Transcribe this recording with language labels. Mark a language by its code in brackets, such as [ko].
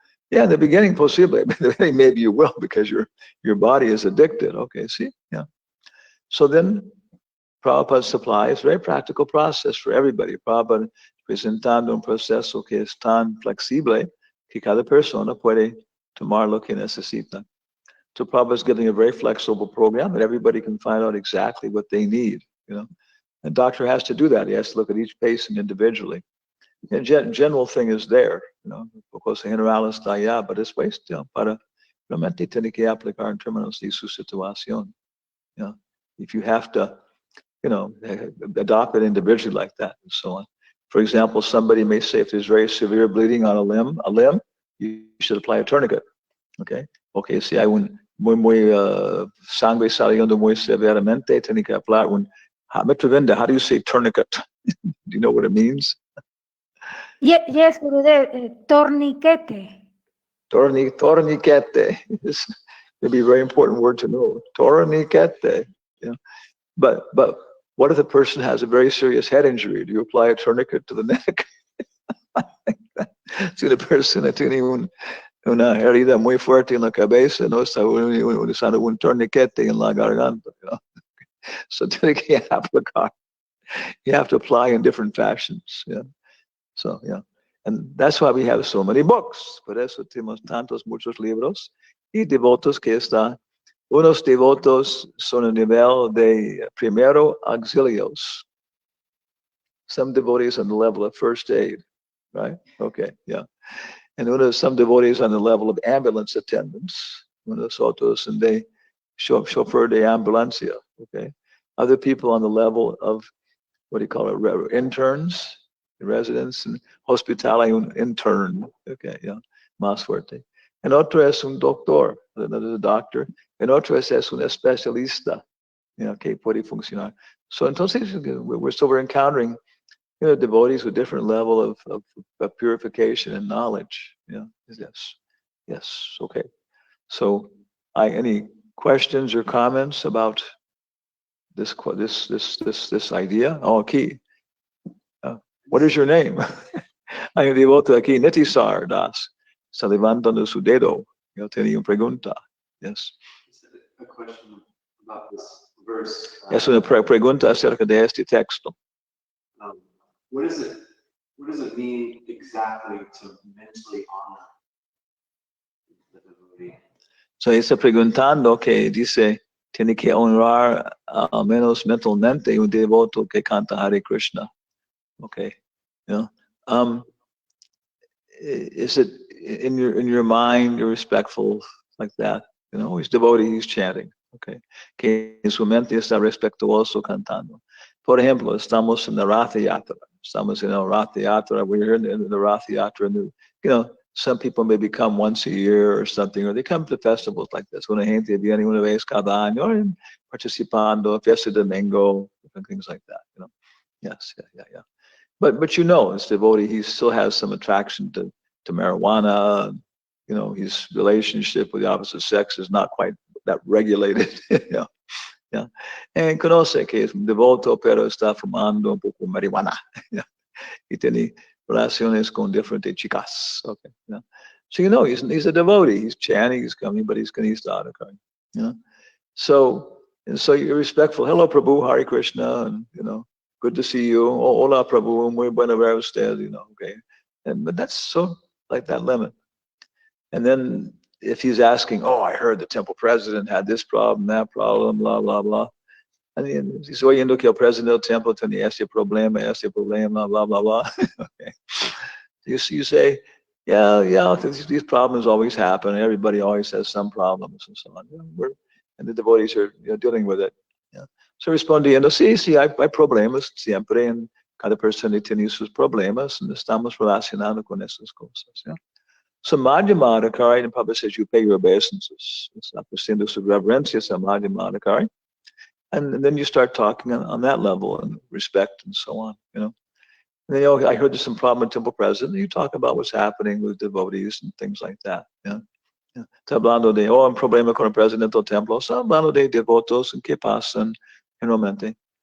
[en] Yeah, in the beginning, possibly. Maybe you will because your body is addicted. Okay, see? Yeah. So then Prabhupada supplies a very practical process for everybody. [es] Prabhupada presentando un proceso que es tan flexible que cada persona puede tomar lo que necesita. [en] So Prabhupada is giving a very flexible program that everybody can find out exactly what they need, you know. And doctor has to do that. He has to look at each patient individually. And general thing is there, you know, [es] porque general está allá, [en] but it's wasted [es] para realmente tiene que aplicar en términos de su situación. [en] You know, if you have to, you know, adopt it individually like that and so on. For example, somebody may say if there's very severe bleeding on a limb, you should apply a tourniquet. Okay. Okay. [es] Si hay un muy sangre saliendo muy severamente, tiene que aplicar un [en] how do you say tourniquet? Do you know what it means? Yes, Gurudev, torniquete. [es] Torniquete. [en] It's maybe a very important word to know. Torniquete. You know? But what if the person has a very serious head injury? Do you apply a tourniquet to the neck? [es] Si la persona tiene una herida muy fuerte en la cabeza, no está usando un torniquete en la garganta. [en] You know? So [es] tiene que aplicar. [en] You have to apply in different fashions. Yeah. So yeah. And that's why we have so many books. [es] Por eso tenemos muchos libros y devotos que están. Unos devotos son a nivel de primero auxilios. [en] Some devotees on the level of first aid, right? Okay, yeah. And some devotees on the level of ambulance attendants. [es] Unos otros [en] and they [es] chauffeur de ambulancia, okay? [en] Other people on the level of, what do you call it, interns, residents, and hospital [es] hay un [en] intern, okay, yeah, [es] más fuerte. And otro es un doctor, [en] another doctor, and [es] otro es un especialista, [en] you know, [es] que puede funcionar. [en] So [es] entonces, [en] we're encountering, you know, devotees with different level of purification and knowledge. Yeah, yes, okay. So, any questions or comments about this idea? Oh, [es] aquí. [en] What is your name? [es] Hay un devoto aquí, Netisar Das. Está levantando su dedo. Yo tenía una pregunta. Yes. [en] A question about this verse. [es] Es una pregunta acerca de este texto. [en] What does it mean exactly to mentally honor the devotee? [es] So está preguntando que dice tiene que honrar al menos mentalmente un devoto que canta Hare Krishna. [en] Okay, you know, is it in your mind you're respectful like that? You know, he's devotee, he's chanting. [es] Okay, que en su mente está respetuoso cantando. Por ejemplo, estamos en la Ratha Yatra. Estamos [en] in the Ratha Yatra. We're in the Ratha Yatra, and you know, some people maybe come once a year or something, or they come to festivals like this. [es] Una gente viene una vez cada año participando, fiesta de domingo, [en] and things like that. You know, yes, yeah. But you know, as devotee, he still has some attraction to marijuana. You know, his relationship with the opposite sex is not quite that regulated. You know, [es] ¿ya? Conoce que es un devoto, pero está fumando un poco marihuana, ¿ya? Y tiene relaciones con diferentes chicas. Okay, ¿ya? [en] So you know he's a devotee. He's chanting, he's coming, but he's not occurring. You know? So you're respectful. Hello, Prabhu, Hare Krishna, and good to see you. [es] Oh, hola, Prabhu, muy buena ver usted. [en] Okay, but that's so like that limit. And then if he's asking, oh, I heard the temple president had this problem, that problem, blah blah blah. I mean, he's [es] oyendo que el presidente del templo tenía este problema, blah blah blah. [en] Okay, you say. Yeah, these problems always happen. Everybody always has some problems and so on. And the devotees are dealing with it. Yeah. [es] So respondiendo, sí, hay problemas siempre, en cada persona tiene sus problemas, and estamos relacionando con esas cosas. [en] Yeah. So Madhyamadakari, and Prabhupada says you pay your obeisances. [es] Está haciendo su reverencia a Madhyamadakari. [en] And then you start talking on that level and respect and so on. And then, I heard there's some problem with temple president. You talk about what's happening with devotees and things like that. Yeah. [es] Está hablando de, un problema con el presidente del templo. Está hablando de devotos and qué pasan generalmente.